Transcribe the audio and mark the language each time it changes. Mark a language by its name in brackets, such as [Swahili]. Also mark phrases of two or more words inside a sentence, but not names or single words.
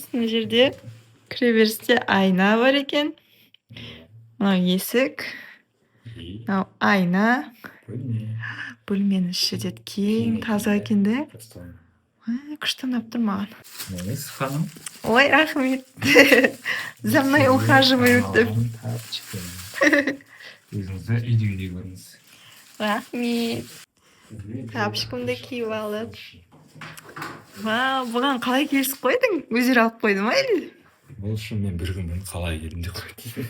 [Kazakh] Мына жерде кіреберісте айна бар екен. Мынау есік. Мынау айна. Бөлменің іші де кең, таза екен де. Күшті ұнап тұр маған. Неңіз, ханым? Ой, рахмет. [Russian] За мной ухаживают деп. [Kazakh] Өзіңізді үйде көріңіз. Рахмет. Тапшықымды киіп алып. Вау, бұған қалай келісіп қойдың? Өздері алып қойды ма или? Бұл үшін мен бір күн қалай келдім деп қойдым.